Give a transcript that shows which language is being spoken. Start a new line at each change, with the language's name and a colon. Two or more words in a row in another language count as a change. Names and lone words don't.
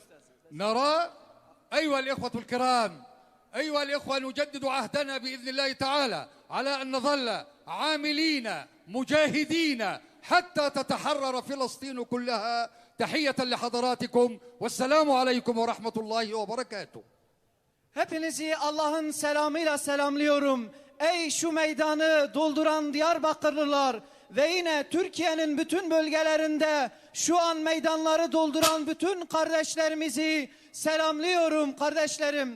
Arabic: نرى أيها الإخوة الكرام، أيها الإخوة، نجدد عهدنا بإذن الله تعالى على أن نظل عاملين مجاهدين حتى تتحرر فلسطين كلها. تحية لحضراتكم والسلام عليكم ورحمة الله وبركاته.
Turkish: Hepinizi Allah'ın selamıyla selamlıyorum. Ey şu meydanı dolduran Diyarbakırlılar ve yine Türkiye'nin bütün bölgelerinde şu an meydanları dolduran bütün kardeşlerimizi selamlıyorum kardeşlerim.